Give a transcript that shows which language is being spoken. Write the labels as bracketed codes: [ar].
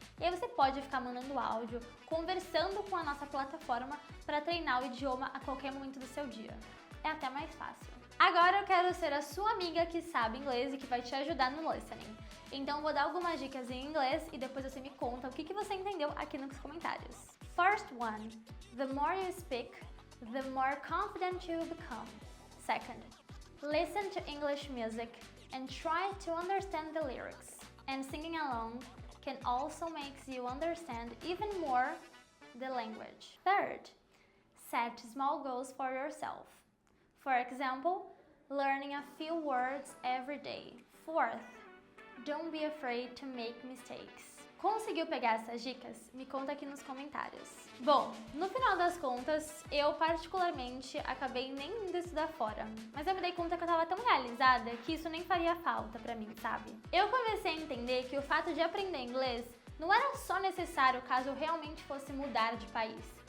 [pt] E aí você pode ficar mandando áudio, conversando com a nossa plataforma para treinar o idioma a qualquer momento do seu dia. É até mais fácil. Agora eu quero ser a sua amiga que sabe inglês e que vai te ajudar no listening. Então eu vou dar algumas dicas em inglês e depois você me conta o que você entendeu aqui nos comentários. [en] First one, the more you speak, the more confident you become. Second, listen to English music and try to understand the lyrics. And singing along can also make you understand even more the language. Third, set small goals for yourself. For example, learning a few words every day. Fourth, don't be afraid to make mistakes. [pt] Conseguiu pegar essas dicas? Me conta aqui nos comentários. Bom, no final das contas, eu particularmente acabei nem indo estudar fora, mas eu me dei conta que eu tava tão realizada que isso nem faria falta pra mim, sabe? Eu comecei a entender que o fato de aprender inglês não era só necessário caso eu realmente fosse mudar de país.